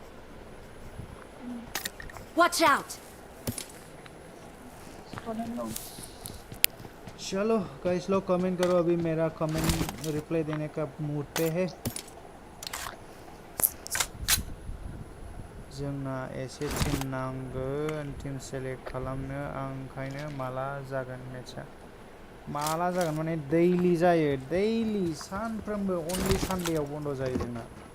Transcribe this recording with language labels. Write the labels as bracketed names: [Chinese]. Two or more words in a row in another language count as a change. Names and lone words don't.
[English] Watch out. [Hindi] चलो गाइस लोग कमेंट करो अभी मेरा कमेंट रिप्लाई देने का मूड पे है [Bodo] जोंना एसे टीम नांगोन [English] team select [Bodo] खालामनो आं ओंखायनो माला जागोन मेचआ माला जागोन माने दैलि जायो दैलि सानफ्रोमबो अनलि सानडेआव बन्द जायो जोंना